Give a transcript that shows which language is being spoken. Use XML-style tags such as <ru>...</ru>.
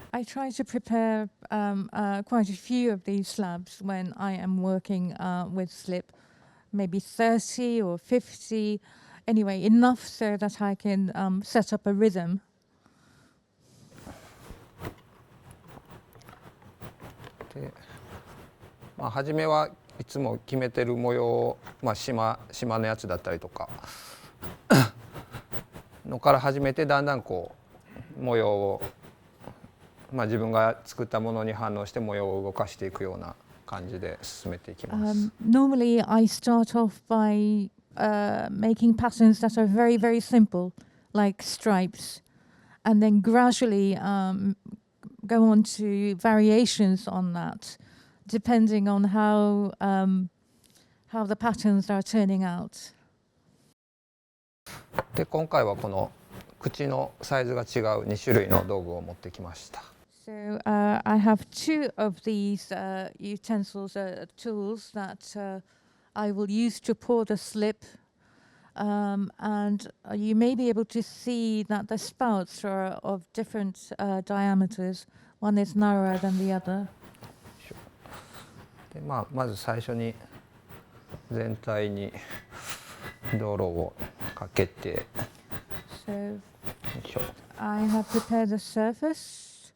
<en>I try to prepare quite a few of these slabs when I am working with slip, maybe 30 or 50, anyway, enough so that I can set up a rhythm.</en> <ja>でまあ、初めはいつも決めてる模様を、まあ、島のやつだったりとかのから始めてだんだんこう模様を、まあ、自分が作ったものに反応して模様を動かしていくような感じで進めていきます。</ja> <en>Normally, I start off by making patterns that are very, very simple, like stripes, and then gradually go on to variations on that, depending on how the patterns are turning out.</en> <ja>で今回はこの口のサイズが違う2種類の道具を持ってきました。</ja> <en>So I have two of these utensils, tools that I will use to pour the slip, and you may be able to see that the spouts are of different diameters. One is narrower than the other.</en> <ja>でまず最初に全体に泥をかけて、</ja> <en>So よいしょ。 I have prepared the surface.</en>